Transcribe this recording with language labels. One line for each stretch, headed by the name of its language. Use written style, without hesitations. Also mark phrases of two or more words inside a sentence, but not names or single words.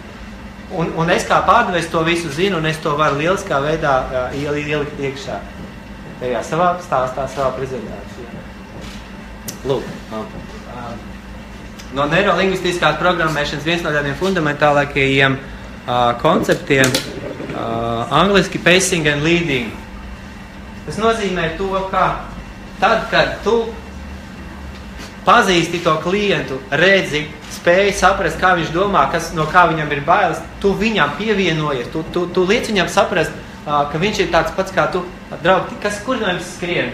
Latvian: Un es kā pārdevējs to visu zinu, un es to varu lieliskā veidā ielikt iekšā. Tajā savā stāstā, savā prezentācijā. Lūk, no neirolingvistiskās programmēšanas viens no tādiem fundamentālākajiem konceptiem angliski
English: pacing and leading.
Latvian: Tas nozīmē to, ka tad, kad tu pazīsti to klientu, redzi, spēj saprast, kā viņš domā, no kā viņam ir bailes, tu viņam pievienojies, tu liec viņam saprast, ka viņš ir tāds pats kā tu, draugi, kur no jums skrien?